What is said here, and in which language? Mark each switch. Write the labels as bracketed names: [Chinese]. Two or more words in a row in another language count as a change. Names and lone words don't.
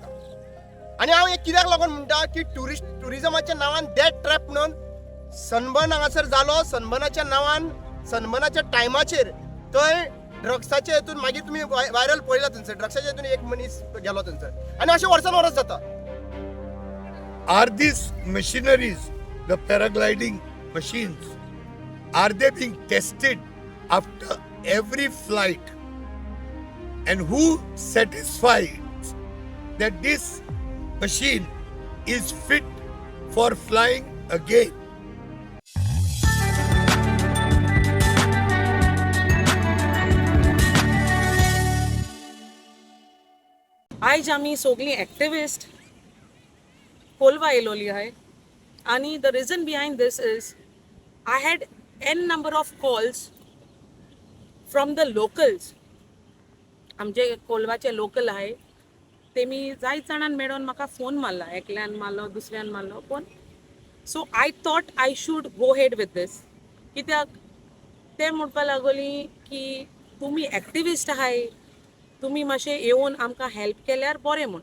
[Konkani] आनी हांव एक कित्याक लागून म्हणटा की टुरिजमाच्या नांवान [English] death trap [Konkani] म्हणून सनबर्न हांगासर जालो. सनबर्नाच्या नांवान, सनबर्नाच्या टायमाचेर थंय ड्रग्साच्या हितून मागीर तुमी वायरल पळयला थंयसर ड्रग्साच्या हितून एक मनीस गेलो थंयसर, आनी अशें वर्सान वर्स जाता. [English] Are these machineries, the paragliding machines, are they being tested after every flight? And who satisfies that this machine is fit for flying again? [Konkani] आयज आमी सगळीं एक्टिविस्ट कोलवा येयलोली आहाय. [English] आणि the reason behind this is I had a number of calls from the locals. [Konkani] आमचे कोलवाचे लोकल आहे, तेमी जायत जाणांन मेळोन म्हाका फोन मारला. एकल्यान मारलो, दुसऱ्यान मारलो, पण [English] so I thought I should go ahead with this. [Konkani] कित्याक ते म्हणपाक लागोली की तुमी एक्टिविस्ट आहाय, तुमी मातशें येवन आमकां हेल्प केल्यार बरें म्हूण.